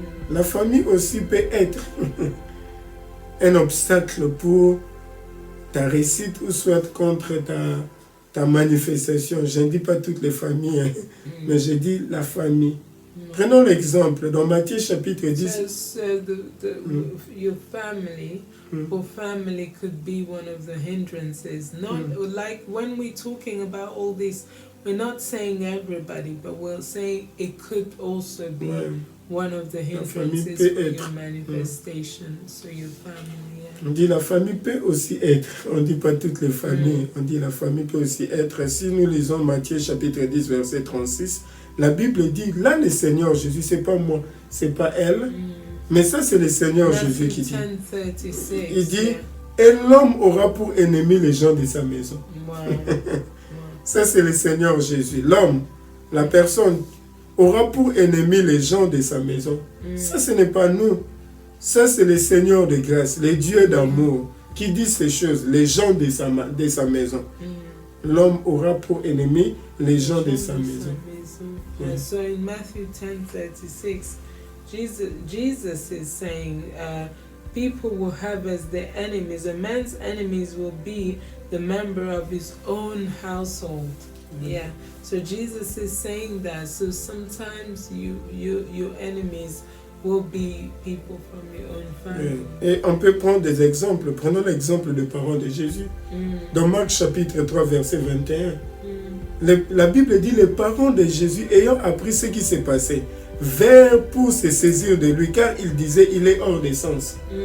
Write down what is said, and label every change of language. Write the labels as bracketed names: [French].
[French] La famille aussi peut être un obstacle pour ta réussite, ou soit contre ta manifestation. Je ne dis pas toutes les familles, mais je dis la famille. Prenons l'exemple dans Matthieu chapitre 10. [English] Your family, or family could be one of the hindrances. Not like when we're talking about all this, we're not saying everybody, but we're saying it could also be one of the hindrances for your manifestation. So your family. [French] On dit la famille peut aussi être, on ne dit pas toutes les familles, on dit la famille peut aussi être. Si nous lisons Matthieu chapitre 10 verset 36, la Bible dit, là le Seigneur Jésus, c'est pas moi, c'est pas elle, mais ça c'est le Seigneur Jésus qui dit. Il dit, et l'homme aura pour ennemi les gens de sa maison. Ça c'est le Seigneur Jésus. L'homme, la personne, aura pour ennemi les gens de sa maison. Ça ce n'est pas nous. Ça, c'est le Seigneur de grâce, le Dieu d'amour, qui dit ces choses, les gens de sa maison. L'homme aura pour ennemi les gens de sa maison. [English] So in Matthew 10:36, Jesus is saying people will have as their enemies. A man's enemies will be the member of his own household. Yeah. So Jesus is saying that. So sometimes your enemies will be people from your own family. [French] Et on peut prendre des exemples. Prenons l'exemple des parents de Jésus. Dans Marc chapitre 3, verset 21. La Bible dit, les parents de Jésus, ayant appris ce qui s'est passé, vinrent pour se saisir de lui, car il disait, il est hors des sens.